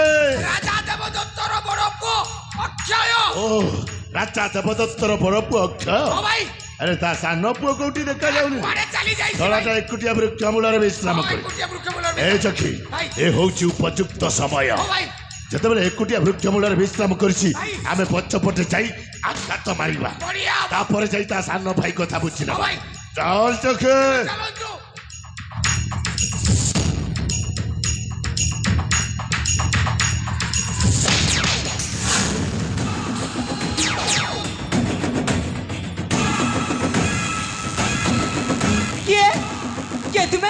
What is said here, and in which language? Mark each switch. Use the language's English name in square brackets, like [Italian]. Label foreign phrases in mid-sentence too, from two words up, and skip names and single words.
[Odia] ରାଜା ଦେବଦତ୍ତର ବଡ ପୁଅ ଅକ୍ଷୟ। ଓ ରାଜା ଦେବଦତ୍ତର ବଡ ପୁଅ ଅକ୍ଷୟ। ଓ ଭାଇ ଆରେ ତା ସାନ ପୁଅ କୋଉଠି ଦେଖାଯାଉନି? କୁଆଡେ ଚାଲି ଯାଇଛି? ଧଳାଟା ଏକୁଟିଆ ବୃକ୍ଷ ମୂଳରେ ବିଶ୍ରାମ କରେ। ଏ ଚଖି ଏ ହଉଛି ଉପଯୁକ୍ତ ସମୟ। ଓ ଭାଇ ଯେତେବେଳେ ଏକୁଟିଆ ବୃକ୍ଷ ମୂଳରେ ବିଶ୍ରାମ କରିଛି, ଆମେ ପଛପଟେ ଯାଇ ଆଘାତ ମାରିବା। ବଢିଆ। ତାପରେ ଯାଇ ତା ସାନ ଭାଇ କଥା ও ବୁଝିନେବା। ভাই ଚାଲ ଚଖେ। ଚାଲନ୍ତୁ। କିଏ କିଏ ତୁମେ?